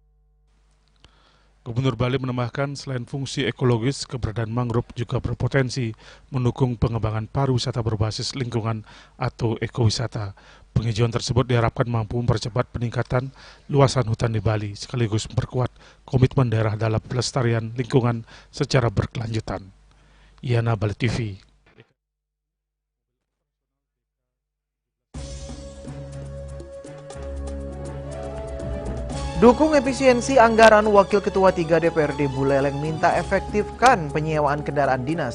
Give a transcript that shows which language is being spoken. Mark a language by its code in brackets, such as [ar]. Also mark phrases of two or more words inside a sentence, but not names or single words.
[id] Gubernur Bali menambahkan selain fungsi ekologis, keberadaan mangrove juga berpotensi mendukung pengembangan pariwisata berbasis lingkungan atau ekowisata. Penghijauan tersebut diharapkan mampu mempercepat peningkatan luasan hutan di Bali, sekaligus memperkuat komitmen daerah dalam pelestarian lingkungan secara berkelanjutan. Yana, Bali TV. Dukung efisiensi anggaran. Wakil Ketua 3 DPRD Buleleng minta efektifkan penyewaan kendaraan dinas.